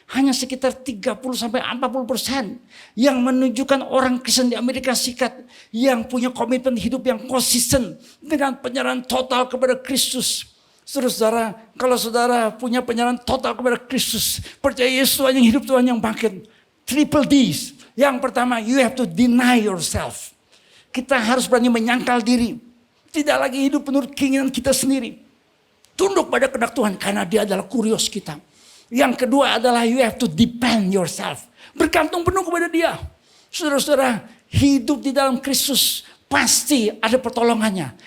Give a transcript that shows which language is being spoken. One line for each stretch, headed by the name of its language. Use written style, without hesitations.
Indonesian: Hanya sekitar 30-40% yang menunjukkan orang Kristen di Amerika Serikat. Yang punya komitmen hidup yang konsisten. Dengan penyerahan total kepada Kristus. Saudara, kalau saudara punya penyerahan total kepada Kristus. Percaya Yesus Tuhan yang hidup, Tuhan yang bangkit.
English: Triple D's.
Indonesian: Yang pertama,
English: you have to deny yourself.
Indonesian: Kita harus berani menyangkal diri. Tidak lagi hidup menurut keinginan kita sendiri. Tunduk pada kehendak Tuhan karena dia adalah kurios kita. Yang kedua adalah
English: you have to depend yourself.
Indonesian: Bergantung penuh kepada dia. Saudara-saudara, hidup di dalam Kristus pasti ada pertolongannya.